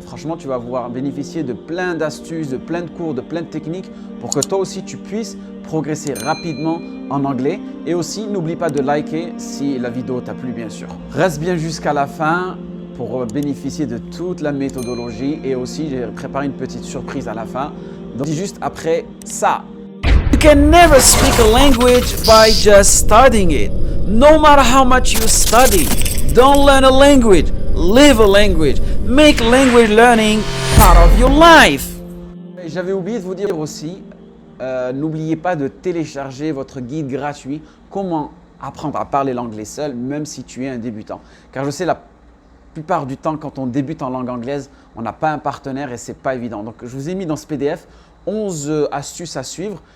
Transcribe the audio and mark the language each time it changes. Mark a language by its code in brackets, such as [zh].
[fr] Franchement, tu vas pouvoir bénéficier de plein d'astuces, de plein de cours, de plein de techniques pour que toi aussi tu puisses progresser rapidement en anglais. Et aussi, n'oublie pas de liker si la vidéo t'a plu, bien sûr. Reste bien jusqu'à la fin pour bénéficier de toute la méthodologie. Et aussi, j'ai préparé une petite surprise à la fin. Donc, juste après ça. [en] You can never speak a language by just studying it. No matter how much you study, don't learn a language. Live a language. Make language learning part of your life. [fr] J'avais oublié de vous dire aussi, n'oubliez pas de télécharger votre guide gratuit Comment apprendre à parler l'anglais seul, même si tu es un débutant. Car je sais, la plupart du temps, quand on débute en langue anglaise, on n'a pas un partenaire et ce n'est pas évident. Donc, je vous ai mis dans ce PDF 11 astuces à suivre.